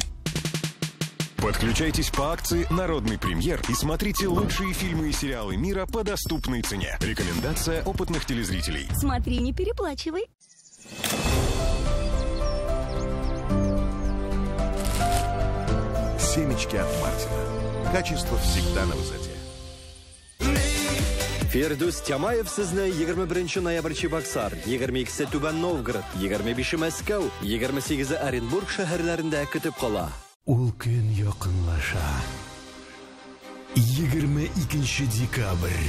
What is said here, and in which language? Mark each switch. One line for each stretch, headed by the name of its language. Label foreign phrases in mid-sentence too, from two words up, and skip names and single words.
Russian: Подключайтесь по акции «Народный премьер» и смотрите лучшие фильмы и сериалы мира по доступной цене. Рекомендация опытных телезрителей. Смотри, не переплачивай. Семечки от Мартина. Качество всегда на высоте.
Tatar: Фердус Тямаев сезне 21 ноябрь Чебоксар, 22 Түбән Новгород, 25 Мәскәү, 28 Оренбург шәһәрләрендә көтеп кала. Ул көн якынлаша. 22 декабрь.